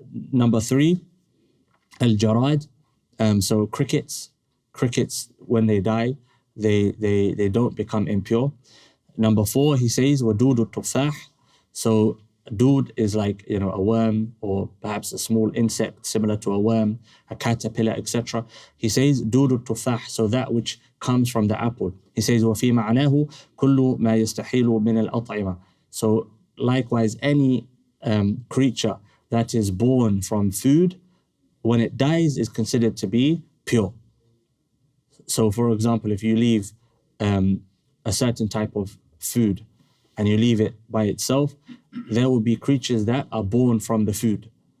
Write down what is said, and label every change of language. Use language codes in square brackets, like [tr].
[en] Number 3, al-jarad. So crickets, when they die, they don't become impure. Number 4, he says, wadudu tufah. So dood is like, a worm or perhaps a small insect similar to a worm, a caterpillar, etc. He says, dudu tufah, so that which comes from the apple. He says, [ar] وَفِي مَعْنَاهُ كُلُّ مَا يَسْتَحِيلُ مِنَ الْأَطْعِمَةِ. [en] So likewise, any creature that is born from food, when it dies, is considered to be pure. So for example, if you leave a certain type of food and you leave it by itself, there will be creatures that are born from the food.